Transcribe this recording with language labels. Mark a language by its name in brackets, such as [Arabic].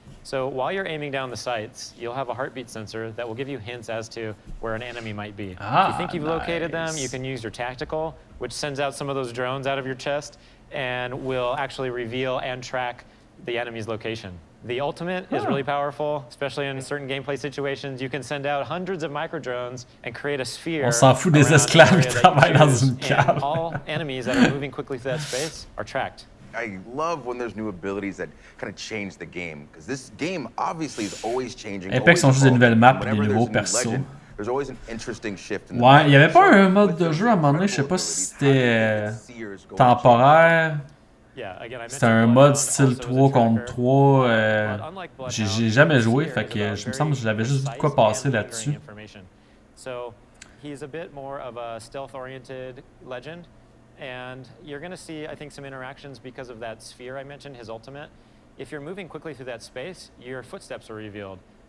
[English] So while you're aiming down the sights, you'll have a heartbeat sensor that will give you hints as to where an enemy might be. If you think you've located them, you can use your tactical, which sends out some of those drones out of your chest and will actually reveal and track the enemy's location. The ultimate is really powerful, especially in certain gameplay situations. You can send out hundreds of micro drones and create a sphere. [French] On s'en fout des esclaves qui travaillent dans une cave. [English] All enemies that are moving quickly through that space are tracked. I love when there's new abilities that kind of change the game, because this game obviously is always changing. [French] Apex sont juste des nouvelles maps et des nouveaux persos. [English] There's always an interesting shift in the [French] ouais, il y avait pas un mode de jeu à un moment donné, je sais pas si c'était temporaire. C'était un mode style 3 contre 3. J'ai jamais joué, fait que je me semble que j'avais juste vu de quoi passer là-dessus. [English] So he's a bit more of a stealth-oriented legend. And you're going to see, I think, some interactions because of that sphere I mentioned, his ultimate. If you're moving quickly through that space, your footsteps are revealed.